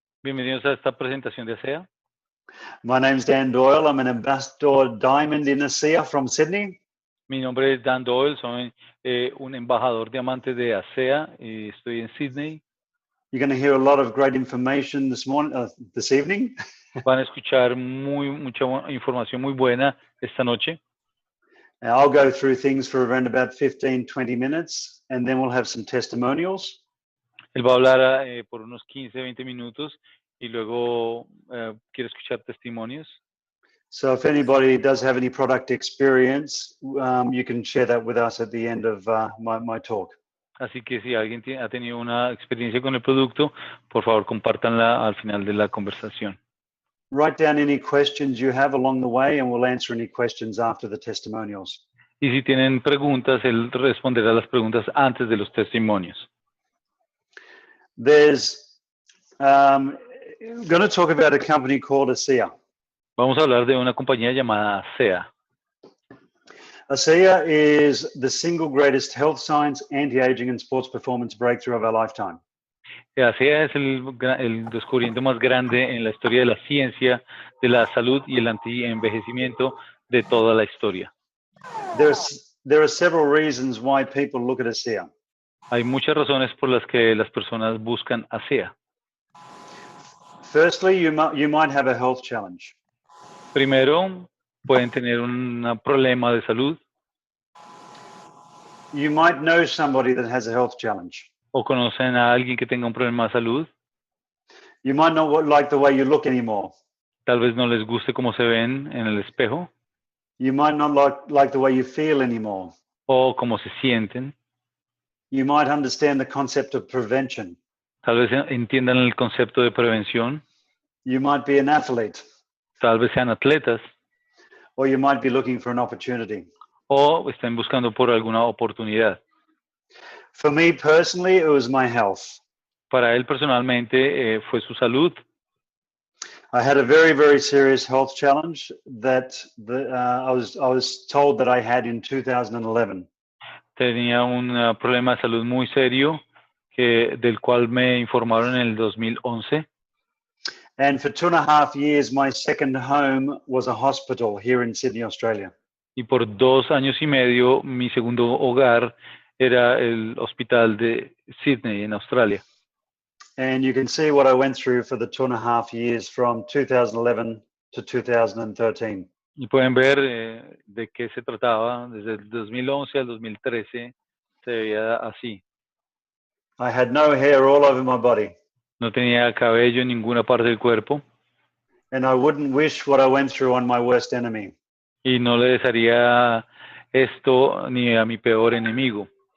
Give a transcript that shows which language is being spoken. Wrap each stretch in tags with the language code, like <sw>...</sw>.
<es>Bienvenidos a esta presentación de ASEA.</es> <en>My name's Dan Doyle. I'm an ambassador diamond in ASEA from Sydney.</en> <es>Mi nombre es Dan Doyle, soy un embajador diamante de ASEA y estoy en Sydney.</es> <en>You're going to hear a lot of great information this evening.</en> <es>Van a escuchar mucha información muy buena esta noche.</es> <en>I'll go through things for around about 15-20 minutes, and then we'll have some testimonials.</en> <es>Él va a hablar por unos 15-20 minutos y luego quiere escuchar testimonios.</es> <en>So if anybody does have any product experience, you can share that with us at the end of my talk.</en> <es>Así que si alguien ha tenido una experiencia con el producto, por favor compártanla al final de la conversación.</es> <en>Write down any questions you have along the way, and we'll answer any questions after the testimonials.</en> <es>Y si tienen preguntas, él responderá las preguntas antes de los testimonios.</es> <en>There's going to talk about a company called ASEA.</en> <es>Vamos a hablar de una compañía llamada ASEA.</es> <en>ASEA is the single greatest health science, anti-aging, and sports performance breakthrough of our lifetime.</en> <es>ASEA es el descubrimiento más grande en la historia de la ciencia, de la salud y el anti-envejecimiento de toda la historia.</es> <en>There are several reasons why people look at ASEA.</en> <es>Hay muchas razones por las que las personas buscan ASEA.</es> <en>Firstly, you might have a health challenge.</en> <es>Primero, pueden tener un problema de salud.</es> <en>You might know somebody that has a health challenge.</en> <es>O conocen a alguien que tenga un problema de salud.</es> <en>You might not like the way you look anymore.</en> <es>Tal vez no les guste cómo se ven en el espejo.</es> <en>You might not like the way you feel anymore.</en> <es>O cómo se sienten.</es> <en>You might understand the concept of prevention.</en> <es>Tal vez entiendan el concepto de prevención.</es> <en>You might be an athlete.</en> <es>Tal vez sean atletas.</es> <en>Or you might be looking for an opportunity.</en> <es>O estén buscando por alguna oportunidad.</es> <en>For me personally, it was my health.</en> <es>Para él personalmente fue su salud.</es> <en>I had a very, very serious health challenge that I was told that I had in 2011.</en> <es>Tenía un problema de salud muy serio del cual me informaron en el 2011.</es> <en>And for 2.5 years, my second home was a hospital here in Sydney, Australia.</en> <es>Y por 2 años y medio, mi segundo hogar era el hospital de Sydney, en Australia.</es> <en>And you can see what I went through for the 2.5 years from 2011 to 2013.</en> <es>Y pueden ver de qué se trataba. Desde el 2011 al 2013 se veía así.</es> <en>I had no hair all over my body.</en> <es>No tenía cabello en ninguna parte del cuerpo.</es> <en>And I wouldn't wish what I went through on my worst enemy.</en> <es>Y no le desearía esto ni a mi peor enemigo.</es>